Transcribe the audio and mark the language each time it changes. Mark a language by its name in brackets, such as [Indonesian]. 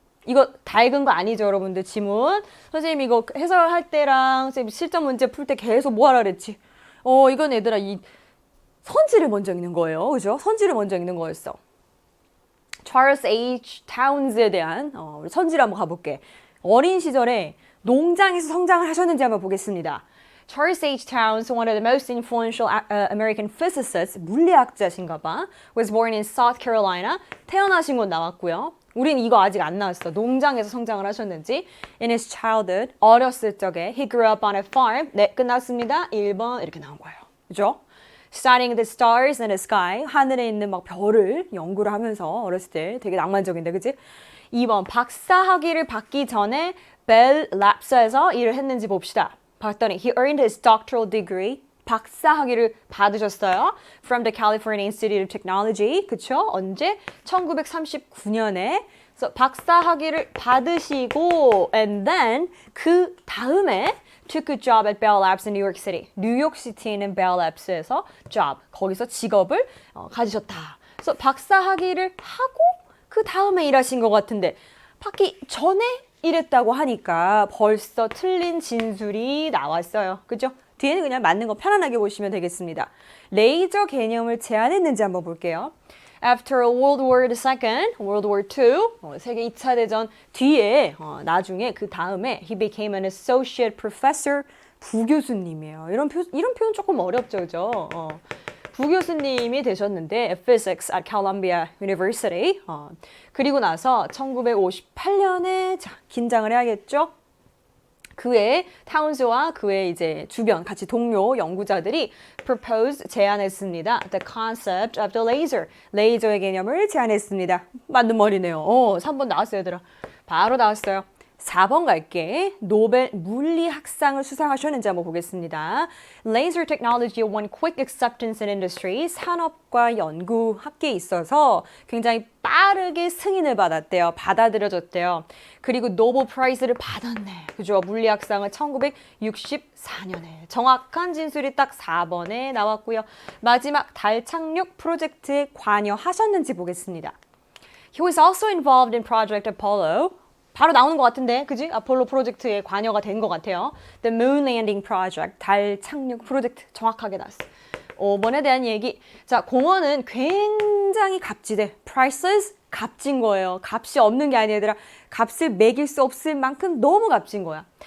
[Korean] 이거 다 읽은 거 아니죠, 여러분들? 지문. 선생님 이거 해설할 때랑 선생님 실전 문제 풀 때 계속 뭐 하라 그랬지? 이건 얘들아 이 선지를 먼저 읽는 거예요. 그죠? 선지를 먼저 읽는 거였어. [English] Charles H. [Korean] Towns에 대한 우리 선지를 한번 가볼게. 어린 시절에 농장에서 성장을 하셨는지 한번 보겠습니다. [English] Charles H. Towns, one of the most influential American physicists, [Korean] 물리학자신가 봐. [English] was born in South Carolina. [Korean] 태어나신 곳 나왔고요. 우린 이거 아직 안 나왔어. 농장에서 성장을 하셨는지. [English] In his childhood, [Korean] 어렸을 적에 [English] he grew up on a farm. [Korean] 네, 끝났습니다. 1번 이렇게 나온 거예요. 그죠? [English] Studying the stars in the sky. [Korean] 하늘에 있는 막 별을 연구를 하면서 어렸을 때 되게 낭만적인데, 그치? 2번 박사 학위를 받기 전에 벨 랩스에서 일을 했는지 봅시다. 봤더니 [English] he earned his doctoral degree. [Korean] 박사 학위를 받으셨어요. [English] From the California Institute of Technology. [Korean] 그쵸? 언제? 1939년에. 그래서 박사 학위를 받으시고 [English] and then [Korean] 그 다음에 [English] took a job at Bell Labs in New York City. [Korean] 뉴욕시티에 있는 Bell Labs에서 job, 거기서 직업을 가지셨다. 그래서 박사 학위를 하고 그 다음에 일하신 것 같은데 받기 전에 일했다고 하니까 벌써 틀린 진술이 나왔어요. 그죠? 뒤에는 그냥 맞는 거 편안하게 보시면 되겠습니다. 레이저 개념을 제안했는지 한번 볼게요. [English] After World War II, World War II, [Korean] 세계 2차 대전 뒤에 나중에 그 다음에 [English] he became an associate professor, [Korean] 부교수님이에요. 이런 표현 조금 어렵죠, 그죠? 부교수님이 되셨는데 [English] physics at Columbia University. [Korean] 그리고 나서 1958년에 자, 긴장을 해야겠죠? 그의 타운스와 그의 이제 주변 같이 동료 연구자들이 propose 제안했습니다. [English] The concept of the laser. [Korean] 레이저의 개념을 제안했습니다. 맞는 말이네요. 3번 나왔어요, 얘들아. 바로 나왔어요. 4번 갈게. 노벨 물리학상을 수상하셨는지 한번 보겠습니다. [English] Laser technology won quick acceptance in industry. [Korean] 산업과 연구 학계에 있어서 굉장히 빠르게 승인을 받았대요. 받아들여졌대요. 그리고 노벨 프라이즈를 받았네. 그죠? 물리학상을 1964년에. 정확한 진술이 딱 4번에 나왔고요. 마지막 달 착륙 프로젝트에 관여하셨는지 보겠습니다. [English] He was also involved in Project Apollo. [Korean] 바로 나오는 것 같은데, 그지? 아폴로 프로젝트에 관여가 된 것 같아요. The Moon Landing Project, 달 착륙 프로젝트 정확하게 나왔어. 5번에 대한 얘기. 자, 공원은 굉장히 값지대. Priceless, 값진 거예요. 값이 없는 게 아니라 얘들아. 값을 매길 수 없을 만큼 너무 값진 거야.